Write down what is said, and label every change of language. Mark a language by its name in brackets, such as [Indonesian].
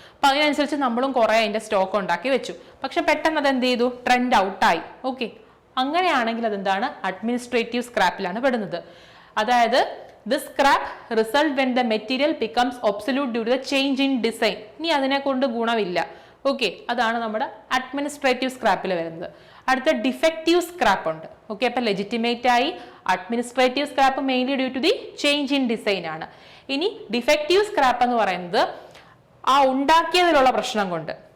[Malayalam] അപ്പം അതിനനുസരിച്ച് നമ്മളും കുറേ അതിൻ്റെ സ്റ്റോക്ക് ഉണ്ടാക്കി വെച്ചു. പക്ഷെ പെട്ടെന്ന് അത് എന്ത് ചെയ്തു, ട്രെൻഡ് ഔട്ടായി. ഓക്കെ, അങ്ങനെയാണെങ്കിൽ അതെന്താണ്, അഡ്മിനിസ്ട്രേറ്റീവ് സ്ക്രാപ്പിലാണ് പെടുന്നത്. [English] അതായത് the scrap result when the material becomes obsolete due to the change in design. [Malayalam] ഇനി അതിനെ കൊണ്ട് ഗുണമില്ല. ഓക്കെ, അതാണ് നമ്മുടെ അഡ്മിനിസ്ട്രേറ്റീവ് സ്ക്രാപ്പിൽ വരുന്നത്. അടുത്ത ഡിഫക്റ്റീവ് സ്ക്രാപ്പ് ഉണ്ട്. ഓക്കെ, അപ്പൊ ലെജിറ്റിമേറ്റ് ആയി. Administrative scrap mainly [English] due to the change in design [Malayalam] ആണ്. ഇനി ഡിഫക്റ്റീവ് സ്ക്രാപ്പ് എന്ന് പറയുന്നത് ആ ഉണ്ടാക്കിയതിലുള്ള പ്രശ്നം കൊണ്ട്.